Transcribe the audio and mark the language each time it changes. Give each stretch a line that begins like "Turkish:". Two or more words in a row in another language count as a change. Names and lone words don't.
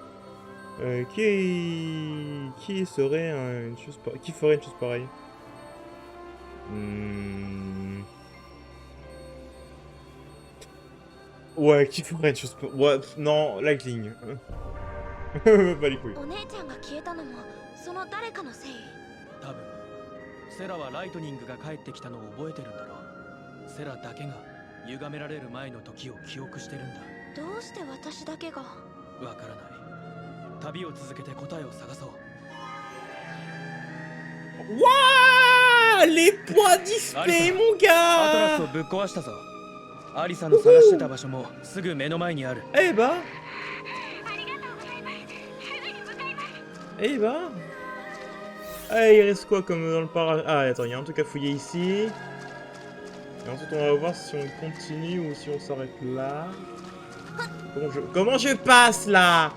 French: Qui serait une chose qui ferait une chose pareille? Ouais, qui ferait une chose pareille? Ouais, non, Lightning. Pas les couilles.
Japanese: 多分セラはライトニングが帰ってきたのを覚えてるんだろう。セラだけが歪められる前の時を記憶してるんだ。どうして私だけが？わからない。旅を続けて答えを探そう。
French: Wouah! Les points d'XP, mon
Japanese: アトラ
French: gars!
Japanese: スをぶっ壊したぞ。アリサの探してた場所もすぐ目の前にある。
French: Eh bah! Eh bah! Ah, il reste quoi comme dans le parage? Ah, attends, il y a un truc à fouiller ici. Et ensuite, on va voir si on continue ou si on s'arrête là. Comment je passe là?